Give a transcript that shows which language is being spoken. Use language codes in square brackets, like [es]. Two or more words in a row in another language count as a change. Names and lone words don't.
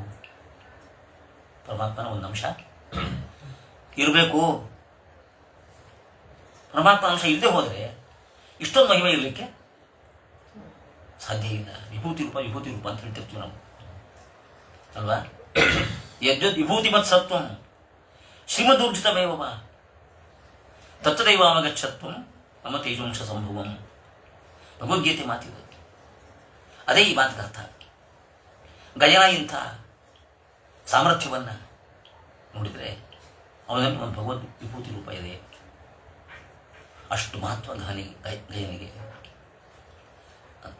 [kn] ಪರಮಾತ್ಮನ ಒಂದು ಅಂಶ ಇರಬೇಕು. ಪರಮಾತ್ಮನ ಅಂಶ ಇಲ್ಲದೆ ಹೋದರೆ ಇಷ್ಟೊಂದು ಮಹಿಮೆ ಇರಲಿಕ್ಕೆ ಸಾಧ್ಯ ಇಲ್ಲ. ವಿಭೂತಿ ರೂಪ ಅಂತ ಹೇಳ್ತಿರ್ತೀವಿ ನಾವು ಅಲ್ವಾ. [sa] ಯದ್ಯದ್ ವಿಭೂತಿ ಮತ್ ಸತ್ವಂ ಶ್ರೀಮದೂರ್ಜಿತಮೇವ ತತ್ತದೈವಾಮಗಚ್ಚತ್ವಂ ಮಮ ತೇಜೋಂಶ ಸಂಭವಂ. [kn] ಭಗವದ್ಗೀತೆ ಮಾತಿದು. ಅದೇ ಈ ಮಾತಿನ ಅರ್ಥ. ಗಯನ ಇಂಥ ಸಾಮರ್ಥ್ಯವನ್ನು ನೋಡಿದರೆ ಅವನಲ್ಲಿ ಒಂದು ಭಗವದ್ ವಿಭೂತಿ ರೂಪ ಇದೆ. ಅಷ್ಟು ಮಹತ್ವ ಗಯನಿಗೆ ಅಂತ.